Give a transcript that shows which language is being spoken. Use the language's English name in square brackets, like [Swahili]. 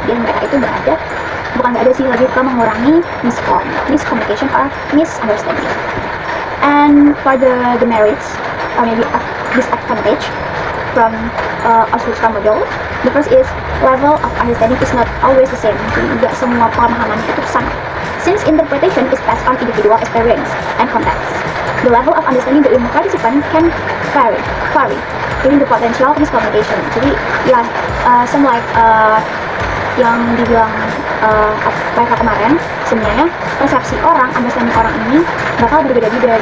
[Indonesian] Jadi mereka itu bukan nggak ada sih, lebih ke mengurangi [English] miscommunication or misunderstanding. And for the merits, or maybe disadvantage from Osgood Scrum model, the first is level of understanding is not always the same. [Indonesian] Jadi tidak semua pemahaman itu sama. [English] Since interpretation is based on individual experience and context, the level of understanding the ilmu participant can vary, giving the potential miscommunication. [Indonesian] Jadi ya, semua yang dibilang mereka kemarin, sebenarnya persepsi orang, understanding orang ini bakal berbeda-beda.